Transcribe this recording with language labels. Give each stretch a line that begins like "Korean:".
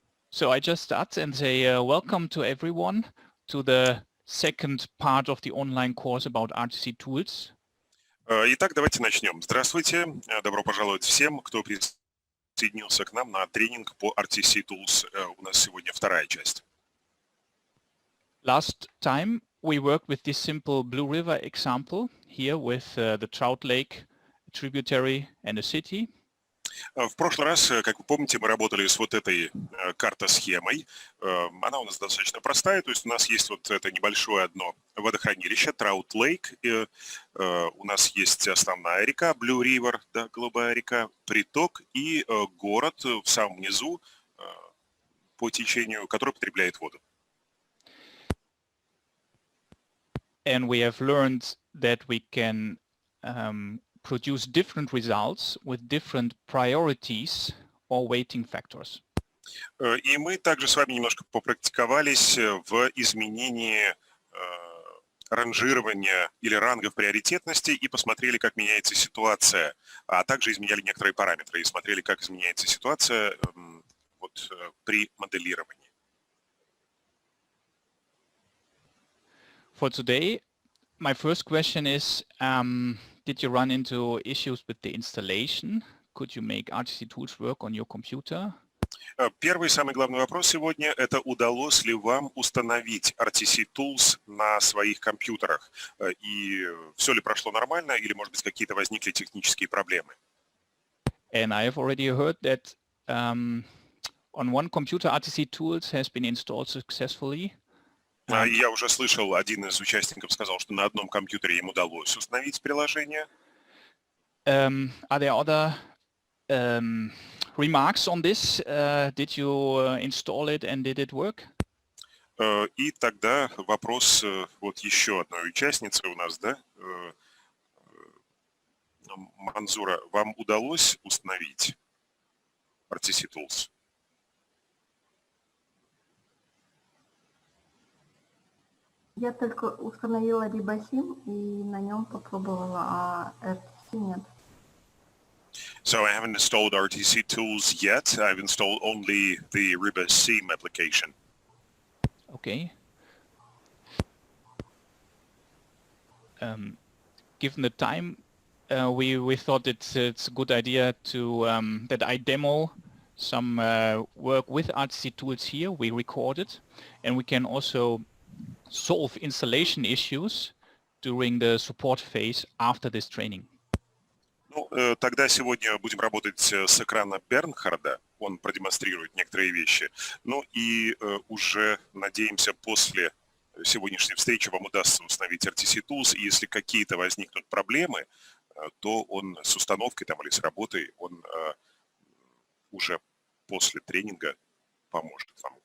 English: So I just start and say welcome to everyone to the second part of the online course about RTC tools.
Russian: Итак, давайте начнем. Здравствуйте, добро пожаловать всем, кто присоединился к нам на тренинг по RTC Tools. У нас сегодня вторая часть.
English: Last time we worked with this simple Blue River example here with the Trout Lake, a tributary and a city.
Russian: В прошлый раз, как вы помните, мы работали с вот этой картосхемой. Она у нас достаточно простая, то есть у нас есть вот это небольшое одно водохранилище, Trout Lake. У нас есть основная река, Blue River, да, голубая река, приток и город в самом низу по течению, который потребляет воду.
English: And we have learned that we can produce different results with different priorities or weighting factors.
Russian: И мы также с вами немножко попрактиковались в изменении ранжирования или рангов приоритетности и посмотрели, как меняется ситуация, а также изменяли некоторые параметры и смотрели, как изменяется ситуация вот, при моделировании.
English: For today, my first question is, did you run into issues with the installation? Could you make RTC tools work on your computer?
Russian: Первый самый главный вопрос сегодня – это удалось ли вам установить RTC Tools на своих компьютерах? И все ли прошло нормально или, может быть, какие-то возникли технические проблемы?
English: And I have already heard that on one computer RTC Tools has been installed successfully.
Russian: Я уже слышал, один из участников сказал, что на одном компьютере ему удалось установить приложение.
English: Are there other remarks on this? Did you install it and did it work?
Russian: И тогда вопрос вот еще одной участницы у нас, да, Манзура, вам удалось установить RTC Tools? Я только установила RibaSim и на нем попробовала, а RTC нет.
English: So I haven't installed RTC Tools yet. I've installed only the RibaSim application. Okay. Given the time, we thought it's a good idea to that I demo some work with RTC Tools here. We record it, and we can also solve installation issues during the support phase after this training.
Russian: Ну, тогда сегодня будем работать с экрана Бернхарда. Он продемонстрирует некоторые вещи. Ну и уже, надеемся, после сегодняшней встречи вам удастся установить RTC Tools. И если какие-то возникнут проблемы, то он с установкой там или с работой, он уже после тренинга поможет вам.